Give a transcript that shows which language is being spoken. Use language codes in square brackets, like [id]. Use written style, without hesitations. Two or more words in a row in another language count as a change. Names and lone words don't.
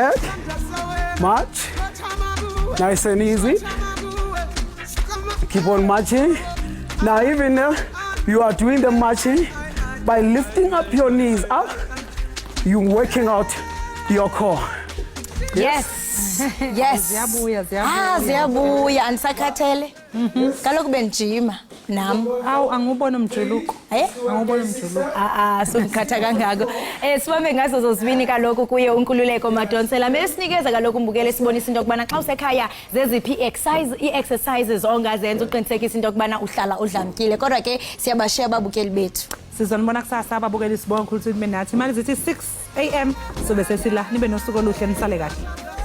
[en] March back. March. Nice and easy. Keep on marching. Now even you are doing the marching by lifting up your knees up, you're working out your core. Yes. Yes. [xh] Ziyabuya andisakhathele. Kaloku benjima nam. Awu angubona umjuluko. Angubona umjuluko. Sokukhatha kangako. Sibambe ngazo zozibini kaloku kuye uNkululeko Madonsela. Mesinikeza kaloku umbukele sibonisa into kubana xa usekhaya zeziphi i-exercises ongazenza uqinisekisa into kubana uhlala udlamkile. Kodwa ke siyabashiya ababukeli bethu. Sizonibona kusasa ababukeli sibonga ukuthi nibe nathi. Imali zithi 6 AM sobe sesila nibe nosuku oluhle nisale kahle.